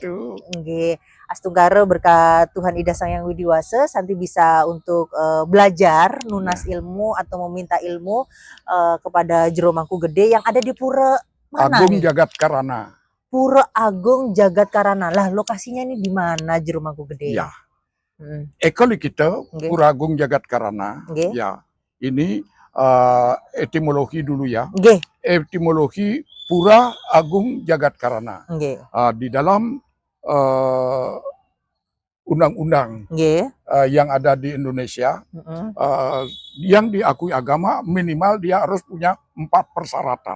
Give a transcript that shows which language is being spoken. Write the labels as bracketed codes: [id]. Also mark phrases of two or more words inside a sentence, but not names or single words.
[id] Nggih. Astungkara berkat Tuhan Ida Sang Yang Widiwasa, Santi bisa untuk belajar nunas ilmu atau meminta ilmu kepada Jero Mangku Gede yang ada di Pura mana Agung nih? Jagat Karana. Pura Agung Jagat Karana. Lah, lokasinya ini di mana Jero Mangku Gede? Ya. Ekoli kita, Okay. Pura Agung Jagat Karana. Okay. Ya. Ini etimologi dulu ya. Okay. Etimologi Pura Agung Jagat Karana. Okay. Di dalam undang-undang yang ada di Indonesia, yang diakui agama minimal dia harus punya 4 persyaratan.